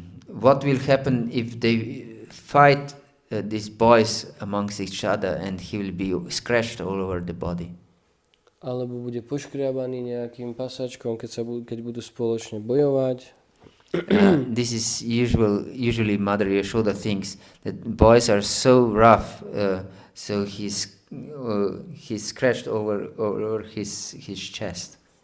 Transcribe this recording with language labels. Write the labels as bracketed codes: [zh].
[en] What will happen if they fight these boys amongst each other and he will be scratched all over the body? [sk] Alebo bude poškriabaný nejakým pasačkom, keď budú spoločne bojovať. [en] This is usually Mother Yashoda thinks that boys are so rough, so he's scratched over his chest.